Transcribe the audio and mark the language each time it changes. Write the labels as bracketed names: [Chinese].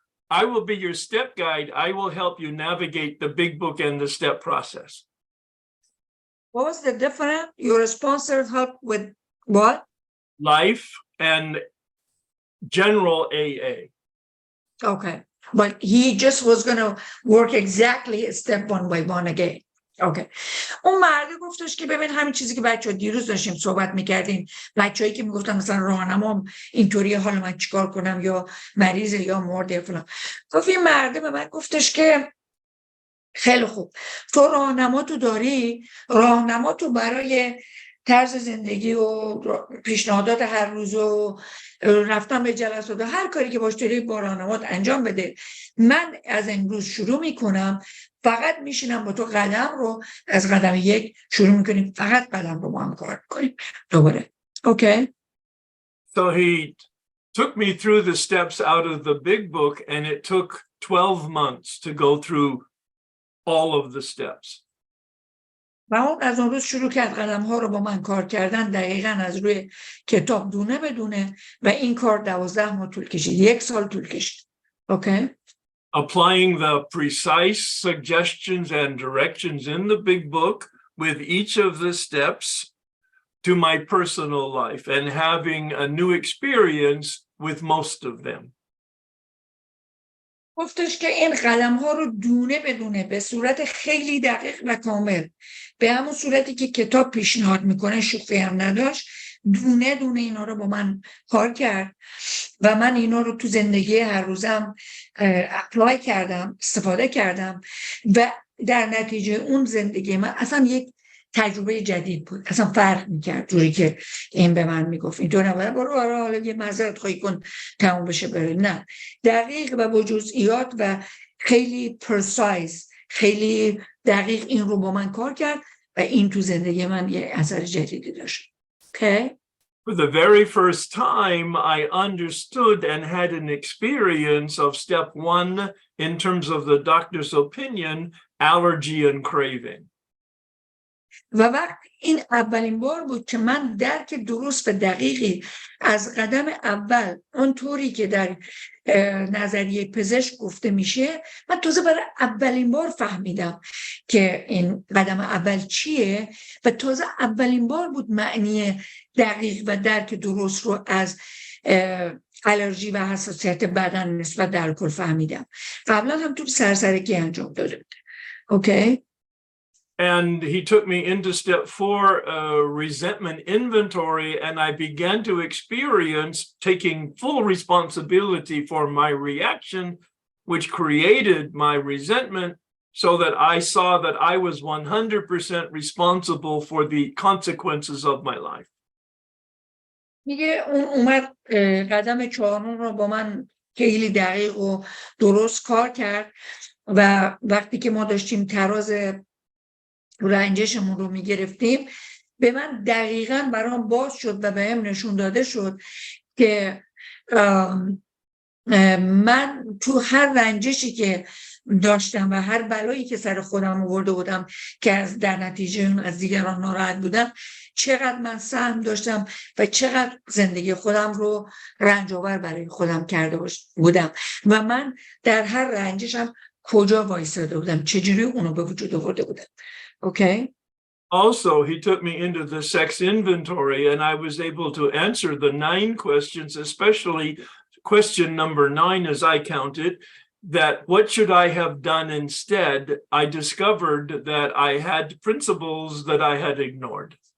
[English] I will be your step guide. I will help you navigate the big book and the step process. What was the difference? Your sponsor helped with what? Life and general AA. Okay. But he just was going to work exactly step one by one again. Okay. [Persian] اون مرده گفتش که ببین همین چیزی که بچه ها دیروز داشتیم صحبت میکردیم، بچه هایی که میگفتن مثلا راهنمام اینطوری حالا من چیکار کنم یا مریضه یا مرده فلان، گفت این مرده به من گفتش که خیلی خوب تو راهنماتو داری، راهنماتو برای طرز زندگی و پیشنهادات هر روز و رفتن به جلسات و هر کاری که باش داری با راهنمات انجام بده. من از امروز شروع میکنم، فقط میشینم با تو قدم رو از قدم 1 شروع میکنیم، فقط قدم رو با هم کار کنیم دوباره. [English] Okay. So he took me through the steps out of the big book, and it took 12 months to go through all of the steps. [Persian] و اون از اون روز شروع کرد قدم ها رو با من کار کردن دقیقاً از روی کتاب دونه بدونه و این کار 12 ماه طول کشید، 1 سال طول کشید. [English] Okay. Applying the precise suggestions and directions in the big book with each of the steps to my personal life and having a new experience with most of them. [Persian] گفتش که این قدم ها رو دونه بدونه به صورت خیلی دقیق و کامل، به همون صورتی که کتاب پیشنهاد میکنه، شوخی هم نداشت، دونه دونه اینا رو با من کار کرد و من اینا رو تو زندگی هر روزم اپلای کردم، استفاده کردم و در نتیجه اون زندگی من اصلا یک تجربه جدید بود، اصلا فرق میکرد جوری که این به من میگفت اینطور نباید برو حالا یه معذرت خواهی کن تموم بشه بره، نه، دقیق و با جزئیات و خیلی پرسایز، خیلی دقیق این رو با من کار کرد و این تو زندگی من یه اثر جدیدی داشت. [English] Okay. For the very first time, I understood and had an experience of step 1 in terms of the doctor's opinion, allergy and craving. [Persian] و وقت این اولین بار بود که من درک درست و دقیقی از قدم اول اونطوری که در نظریه پزشک گفته میشه، من تازه برای اولین بار فهمیدم که این قدم اول چیه و تازه اولین بار بود معنی دقیق و درک درست رو از آلرژی و حساسیت بدن نسبت به الکل فهمیدم. قبلا هم تو سرسرکی انجام داده بود. اوکی. [English] And he took me into step 4, resentment inventory, and I began to experience taking full responsibility for my reaction, which created my resentment, so that I saw that I was 100% responsible for the consequences of my life. [Persian] میگه اون اومد قدم 4 رو با من خیلی دقیق و درست کار کرد و وقتی که ما داشتیم تراز رنجشمون رو میگرفتیم به من دقیقاً برام باز شد و بهم نشون داده شد که من تو هر رنجشی که داشتم و هر بلایی که سر خودم آورده بودم که در نتیجه از دیگران ناراحت بودم، چقدر من سهم داشتم و چقدر زندگی خودم رو رنج آور برای خودم کرده بودم و من در هر رنجشم کجا وایساده بودم، چجوری اونو به وجود آورده بودم. [English] Okay. Also, he took me into the sex inventory, and I was able to answer the 9 questions, especially question number 9, as I counted, that what should I have done instead? I discovered that I had principles that I had ignored.